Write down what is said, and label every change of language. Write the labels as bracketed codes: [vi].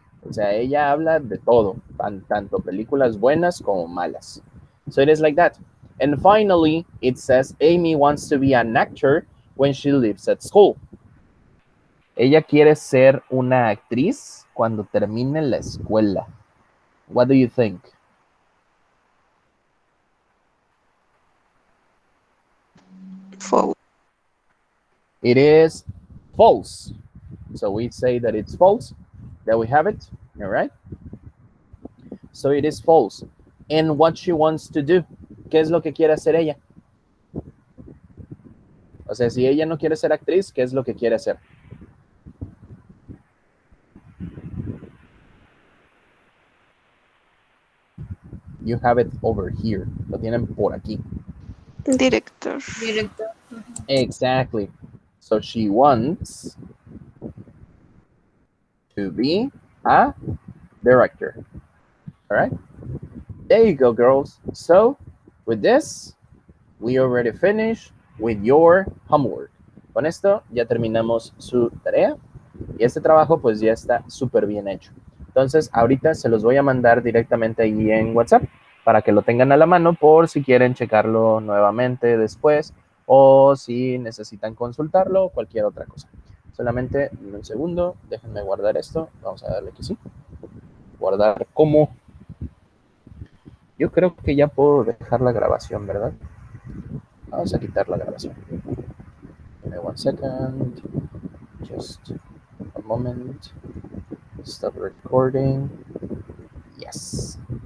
[es] O sea, ella habla de todo, tanto películas buenas como malas. [en] So it is like that. And finally, it says Amy wants to be an actor when she leaves at school. [es] Ella quiere ser una actriz cuando termine la escuela. [en] What do you think? False. It is false. So we say that it's false. There we have it. All right. So it is false. And what she wants to do. [es] ¿Qué es lo que quiere hacer ella? O sea, si ella no quiere ser actriz, ¿qué es lo que quiere hacer? [en] You have it over here. [es] Lo tienen por aquí. [en] Director. Director. Exactly. So she wants to be a director. All right. There you go, girls. So with this, we already finished with your homework. [es] Con esto ya terminamos su tarea y este trabajo pues ya está súper bien hecho. Entonces ahorita se los voy a mandar directamente ahí en WhatsApp para que lo tengan a la mano por si quieren checarlo nuevamente después o si necesitan consultarlo o cualquier otra cosa. Solamente un segundo, déjenme guardar esto. Vamos a darle que sí. Guardar como. Yo creo que ya puedo dejar la grabación, ¿verdad? Vamos a quitar la grabación. [en] Give me 1 second. Just a moment. Stop recording. Yes.